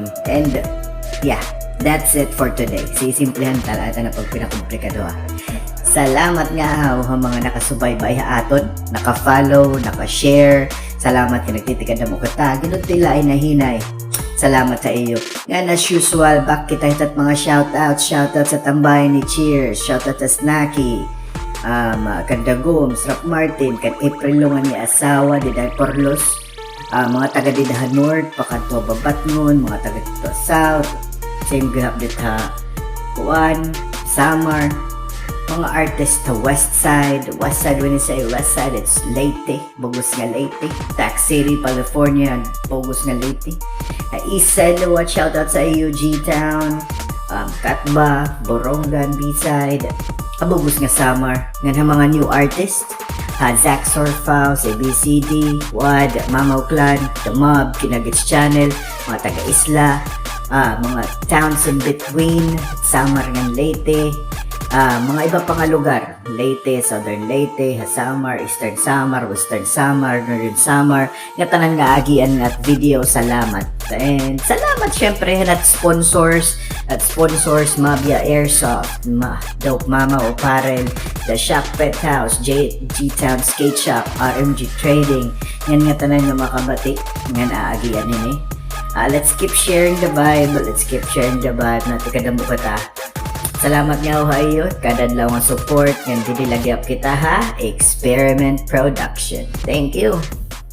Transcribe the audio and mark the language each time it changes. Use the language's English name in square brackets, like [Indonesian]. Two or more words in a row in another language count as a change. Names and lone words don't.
[English] And yeah, that's it for today. [Waray] Sisimplihan talaga na pag pinakomplikado ha. Salamat nga ha mga nakasubaybay ha aton, naka-follow, naka-share. Salamat ka nagtitikad na mo kata. Ginod tila ay nahinay. Salamat sa iyo. Nga [English] as usual, [Waray] back kita hitat mga shoutout sa tambayan ni Cheers, shoutout sa Snacky, Kandagom, Srap Martin, kan April Lungan ni asawa, di Day Porlos, mga taga Didahan North, pakanto Babatngon, mga taga dito South, same grab dit ha, Kuan, Samar, mga artist sa West Side, [English] when you say West Side, [Waray] it's Leyte, Bogus nga Leyte, Tax City, California, Bogus nga Leyte, East Side, [English] watch out [Waray] sa UG Town, Katba, Borongan, B-Side, Bogus nga Samar, nga mga new artist, Zach Sorfao, ABCD, Wad, Mamaw Clan, The Mob, Kinagits Channel, mga taga-isla, mga [English] towns in between, [Waray] Samar ng Leyte, mga iba pang lugar, Leyte, Southern Leyte, Samar, Eastern Samar, Western Samar, Northern Samar, nga tanan nga agian at video, salamat. And salamat syempre at sponsors, Mabia Airsoft, Dope Mama Apparel, The Shop Pet House, G-Town Skate Shop, RMG Trading, yan nga tanan nga makabati, nga naagian nini. [English] Let's keep sharing the vibe, [Waray] natin kadamo kata. Salamat nga ho ayo, kadadlaw nga support, nga dinilagyap kita ha, Experiment Production. [English] Thank you!